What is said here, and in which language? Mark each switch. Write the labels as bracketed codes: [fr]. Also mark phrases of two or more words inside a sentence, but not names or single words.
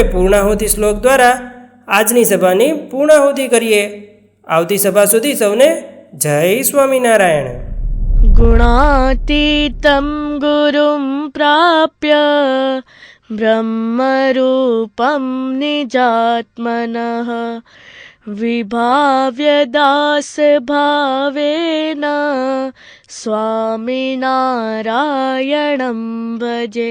[gu] પૂર્ણાહુતિ શ્લોક દ્વારા આજની સભાની પૂર્ણાહુતિ કરીએ. આવતી સભા સુધી સૌને જય સ્વામિનારાયણ. [sa] गुणातीतं गुरुं प्राप्य ब्रह्मरूपं निजात्मनः विभाव्य दासभावेन स्वामिनारायणं भजे.